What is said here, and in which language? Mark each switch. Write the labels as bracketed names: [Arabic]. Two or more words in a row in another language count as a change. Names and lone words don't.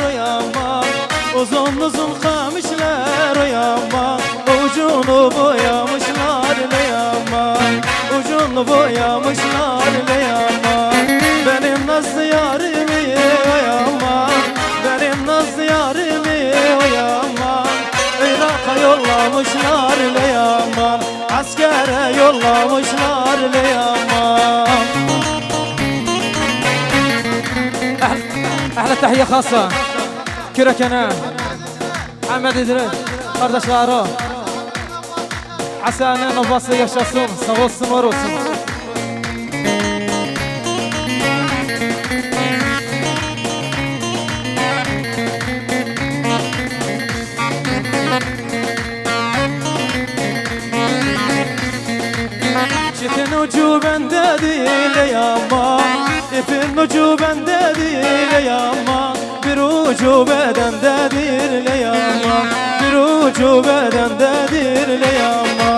[Turkish] oyanma, uzun uzun kamışlar oyanma, ucunu boyamışlar leyama, ucunu boyamışlar leyama. Benim nazlı yarimi oyama, benim nazlı yarimi oyama. Irak'a yollamışlar leyama, askere yollamışlar leyama. [Arabic] أحلى تحية خاصة كركنا محمد إدريس [Turkish] kardeşleri Hasan'ın obası yaşasın, sağ olsun, var olsun. Çitin ucu bende değil ama, ipin ucu bende değil ama, bir ucu bedendedir ama, bir ucu bedendedir ama.